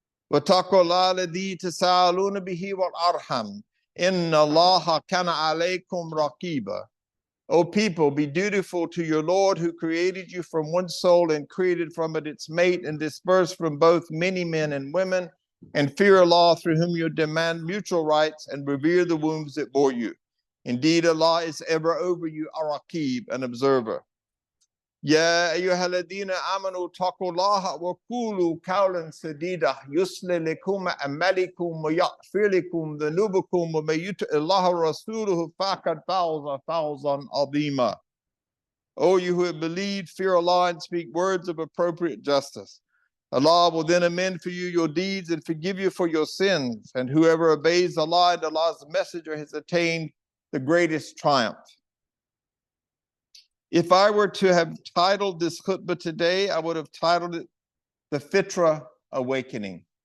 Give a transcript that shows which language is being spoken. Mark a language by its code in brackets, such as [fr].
[ar] واتقوا الله الذي تساءلون به والأرحم إن الله كان عليكم رقيبا. [en] O people, be dutiful to your Lord who created you from one soul and created from it its mate and dispersed from both many men and women, and fear Allah through whom you demand mutual rights and revere the wombs that bore you. Indeed, Allah is ever over you, Ar-Raqib, an observer. [ar] يا أيها الذين آمنوا اتقوا الله وقولوا قولا سديدا يصلح لكم أعمالكم ويغفر لكم ذنوبكم ومن يطع الله ورسوله فقد فاز فوزا عظيما. [en] O you who have believed, fear Allah and speak words of appropriate justice. Allah will then amend for you your deeds and forgive you for your sins, and whoever obeys Allah and Allah's messenger has attained the greatest triumph. If I were to have titled this khutbah today, I would have titled it The Fitra Awakening.